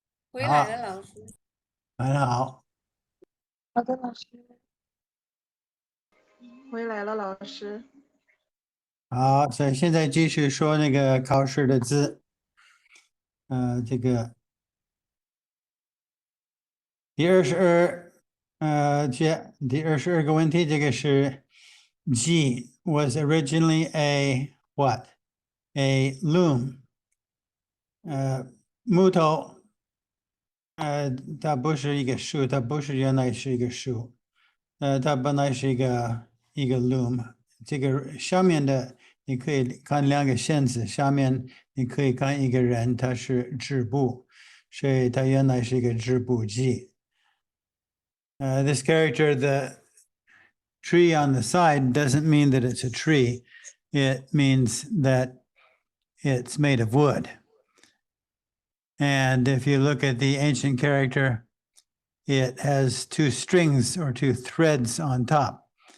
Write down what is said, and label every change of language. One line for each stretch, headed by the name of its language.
Chinese: 回来了，老师。很好。好的，老师。回来了，老师。好，所以现在继续说那个考试的字。这个第22个问题，这个是
English: G was originally a what? A loom.
Chinese: 木头，它不是一个树，它不是原来是一个树，它本来是一个loom。这个上面的你可以看两个线子，下面你可以看一个人，他是织布，所以它原来是一个织布机。
English: This character, the tree on the side, doesn't mean that it's a tree. It means that it's made of wood. And if you look at the ancient character, it has two strings or two threads on top.